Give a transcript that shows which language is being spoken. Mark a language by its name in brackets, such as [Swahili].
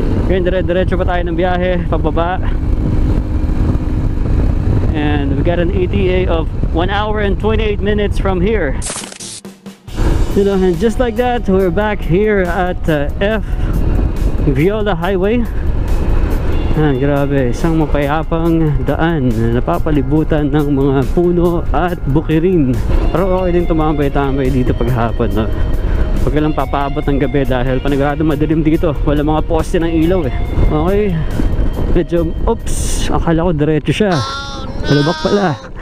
[Filipino] Ngayon, dire-diretso pa tayo ng biyahe, pababa. [English] And we got an ETA of 1 hour and 28 minutes from here. You know, and just like that, we're back here at F Viola Highway. [Filipino] Grabe, isang mapayapang daan na napapalibutan ng mga puno at bukirin. Pero okay din tumambay-tambay dito paghapon, no? Huwag ka lang papaabot ng gabi dahil panigurado madilim dito. Wala mga poste ng ilaw eh. Okay, medyo, oops, akala ko diretso siya. Malabak pala.